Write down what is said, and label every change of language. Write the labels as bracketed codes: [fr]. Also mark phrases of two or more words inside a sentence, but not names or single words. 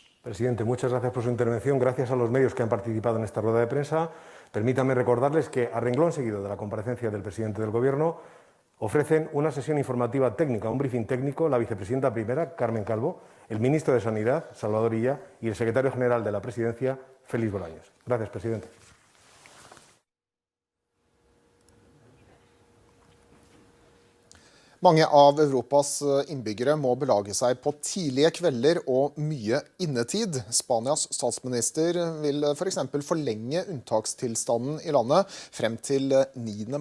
[es] Presidente, muchas gracias por su intervención. Gracias a los medios que han participado en esta rueda de prensa. Permítanme recordarles que, a renglón seguido de la comparecencia del presidente del Gobierno, ofrecen una sesión informativa técnica, un briefing técnico, la vicepresidenta primera, Carmen Calvo, el ministro de Sanidad, Salvador Illa, y el secretario general de la Presidencia, Félix Bolaños. Gracias, presidente. [no] Mange av Europas innbyggere må belage seg på tidlige kvelder og mye innetid. Spanias statsminister vil for eksempel forlenge unntakstilstanden i landet frem til 9.